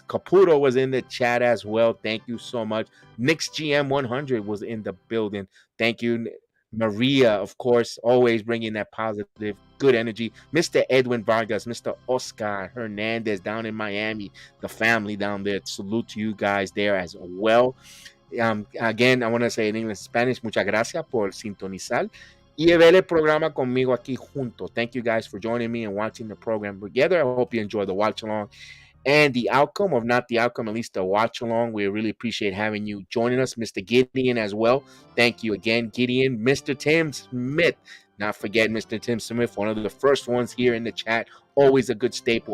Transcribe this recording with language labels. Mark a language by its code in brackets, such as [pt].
[en] Caputo was in the chat as well. Thank you so much. Knicks GM 100 was in the building. Thank you. Maria, of course, always bringing that positive, good energy. Mr. Edwin Vargas, Mr. Oscar Hernandez down in Miami, the family down there. Salute to you guys there as well. Again, I want to say in English, Spanish, [es] muchas gracias por sintonizar y ver el programa conmigo aquí junto. [en] Thank you guys for joining me and watching the program together. I hope you enjoy the watch along and the outcome, or not the outcome, at least the watch along. We really appreciate having you joining us. Mr. Gideon as well. Thank you again, Gideon. Mr. Tim Smith. Not forget Mr. Tim Smith, one of the first ones here in the chat. Always a good staple.